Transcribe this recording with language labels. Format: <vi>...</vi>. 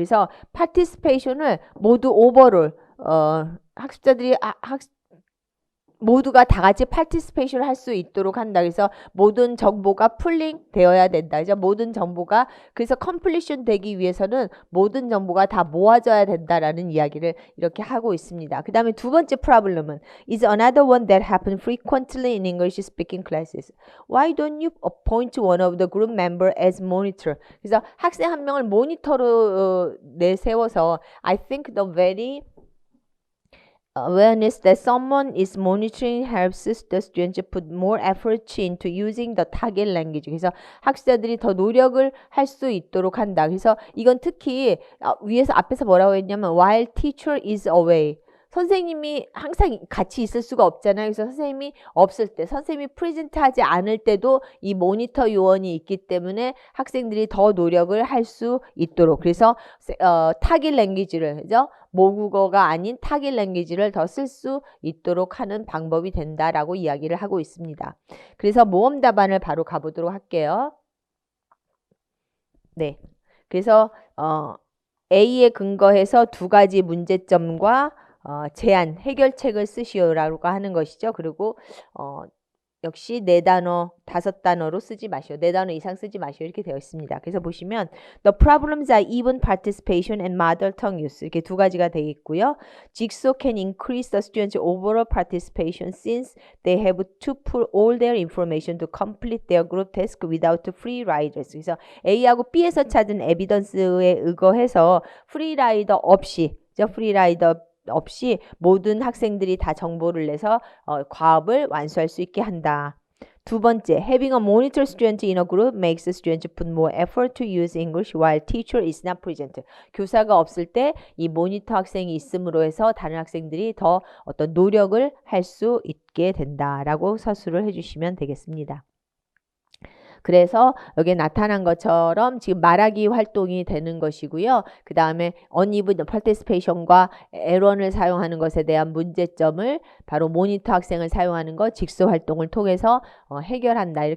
<ko>그래서 participation을 모두 오버롤 학습자들이 모두가 다 같이 파티스페이션을 할 수 있도록 한다. 그래서 모든 정보가 풀링 되어야 된다. 그죠? 모든 정보가 그래서 컴플리션 되기 위해서는 모든 정보가 다 모아져야 된다라는 이야기를 이렇게 하고 있습니다. 그 다음에 2번째 프로블럼은</ko> <en>is another one that happens frequently in English speaking classes. Why don't you appoint one of the group member as monitor?</en> <ko>그래서 학생 한 명을 모니터로 내세워서</ko> <en>I think the very awareness that someone is monitoring helps the students put more effort into using the target language.</en> <ko>그래서 학습자들이 더 노력을 할 수 있도록 한다. 그래서 이건 특히 위에서 앞에서 뭐라고 했냐면</ko> <en>while teacher is away.</en> <ko>선생님이 항상 같이 있을 수가 없잖아요. 그래서 선생님이 없을 때, 선생님이 프레젠트 하지 않을 때도 이 모니터 요원이 있기 때문에 학생들이 더 노력을 할 수 있도록. 그래서 타깃 랭귀지를, 그죠? 모국어가 아닌 타깃 랭귀지를 더 쓸 수 있도록 하는 방법이 된다라고 이야기를 하고 있습니다. 그래서 모험 답안을 바로 가보도록 할게요. 네. 그래서 A에 근거해서 두 가지 문제점과 제안, 해결책을 쓰시오라고 하는 것이죠. 그리고 역시 4단어, 5단어로 쓰지 마시오. 4단어 이상 쓰지 마시오. 이렇게 되어 있습니다. 그래서 보시면</ko> <en>The problems are even participation and mother tongue use.</en> <ko>이렇게 두 가지가 되어 있고요.</ko> <en>Jigsaw can increase the students' overall participation since they have to put all their information to complete their group task without free riders.</en> <ko>그래서 A하고 B에서 찾은 에비던스에 의거해서 프리라이더 없이, 프리라이더 없이 모든 학생들이 다 정보를 내서 과업을 완수할 수 있게 한다. 두 번째,</ko> <en>having a monitor student in a group makes the students put more effort to use English while teacher is not present.</en> <ko>교사가 없을 때 이 모니터 학생이 있음으로 해서 다른 학생들이 더 어떤 노력을 할 수 있게 된다라고 서술을 해주시면 되겠습니다. 그래서 여기에 나타난 것처럼 지금 말하기 활동이 되는 것이고요. 그 다음에 uneven participation과 에런을 사용하는 것에 대한 문제점을 바로 모니터 학생을 사용하는 것, 직소 활동을 통해서 해결한다.</ko>